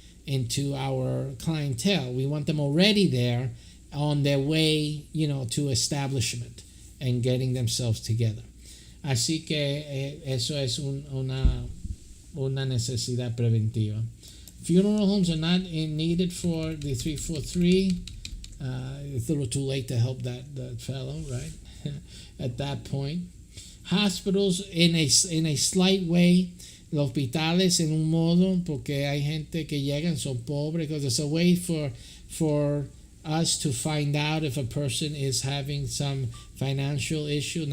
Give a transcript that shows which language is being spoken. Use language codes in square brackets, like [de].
[en] into our clientele. We want them already there on their way, to establishment and getting themselves together. [es] Así que eso es una necesidad preventiva. [en] Funeral homes are not needed for the 343. It's a little too late to help that fellow, right? At that point. Hospitals in a slight way. [es] Los hospitales en un modo, porque hay gente que llegan, son pobres, [en] because it's a way for us to find out if a person is having some financial issue.